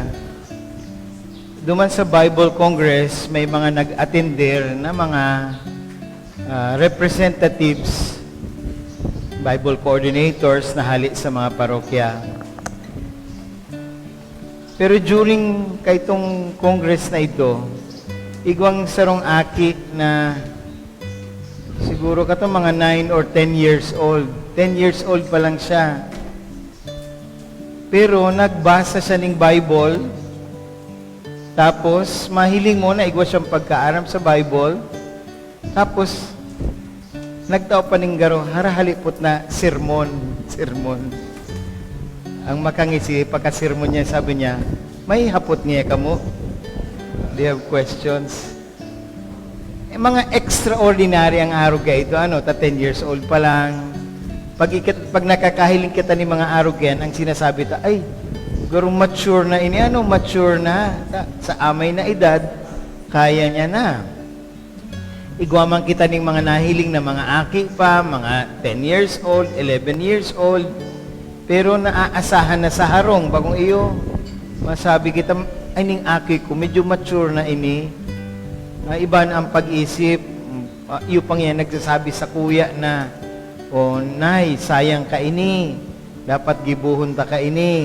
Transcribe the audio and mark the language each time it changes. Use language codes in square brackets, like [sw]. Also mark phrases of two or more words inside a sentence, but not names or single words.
[bik] Duman sa Bible Congress, may mga nag-attender na mga representatives, [en] Bible coordinators [bik] na hali sa mga parokya. Pero during kaitong Congress na ito, igwang sarong aki na siguro ka mga [en] 9 or 10 years old. 10 years old [bik] pa lang siya. Pero nagbasa siya ng Bible, tapos mahiling mo na igwa siyang pagkaaram sa Bible, tapos nagtao pa ng garo, harahalipot na sermon. Ang makangisi, pagka-sermon niya, sabi niya, may hapot niya ka mo? Do you have questions? Mga extraordinary ang araw ka ito, [en] 10 years old [bik] pa lang. Pag nakakahiling kita ni mga arrogant, ang sinasabi ta, ay, garo mature na ini, mature na. Sa amay na edad, kaya niya na. Igwaman kita ng mga nahiling na mga aki pa, mga [en] 10 years old, 11 years old, [bik] pero naaasahan na sa harong, bagong iyo, masabi kita, ay ning aki ko, medyo mature na ini. Iba na ang pag-isip, iyo pang yan nagsasabi sa kuya na, o nay, sayang ka ini, dapat gibuhon ta ka ini.